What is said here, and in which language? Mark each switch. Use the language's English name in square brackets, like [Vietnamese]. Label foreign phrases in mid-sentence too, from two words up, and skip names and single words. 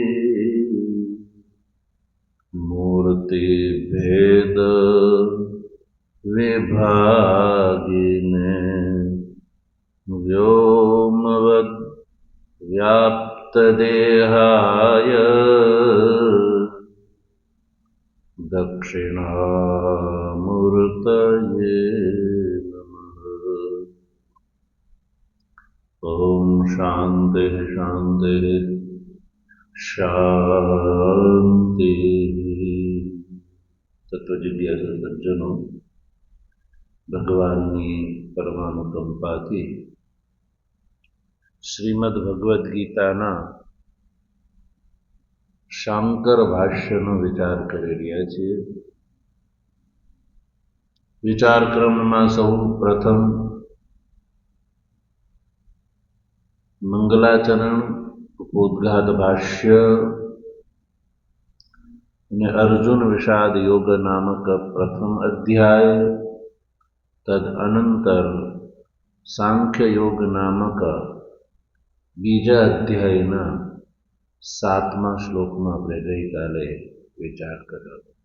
[Sanskrit] मूर्तिभेद विभागिने व्योमवद् व्याप्तदेहाय दक्षिणामूर्तये नमः। ओम शांति शांति शांति। [Hindi] तत्वजिज्ञासु सज्जनों, [Gujarati] ભગવાનની પરમાનુકંપાથી શ્રીમદ ભગવદ્ ગીતાના શાંકર ભાષ્યનો વિચાર કરી રહ્યા છીએ. વિચારક્રમમાં સૌ પ્રથમ મંગલાચરણ, ઉદ્ઘાત ભાષ્ય અને અર્જુન વિષાદ યોગ નામક પ્રથમ અધ્યાય, તદ અનંતર સાંખ્ય યોગ નામક બીજા અધ્યાયના 7મા શ્લોકમાં આપણે ગઈકાલે વિચાર કર્યો.